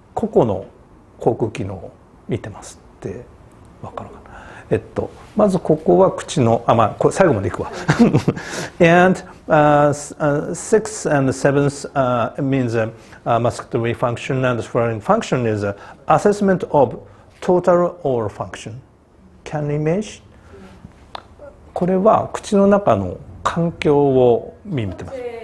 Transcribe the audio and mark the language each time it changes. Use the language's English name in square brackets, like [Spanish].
[Japanese] 個々の口腔機能を見てますってわかるかな。まずここは口の、最後までいくわ。 [English] And 6th and 7th means musculatory function and swallowing function is assessment of total oral function. Can you imagine? [Japanese] これは口の中の環境を見てます。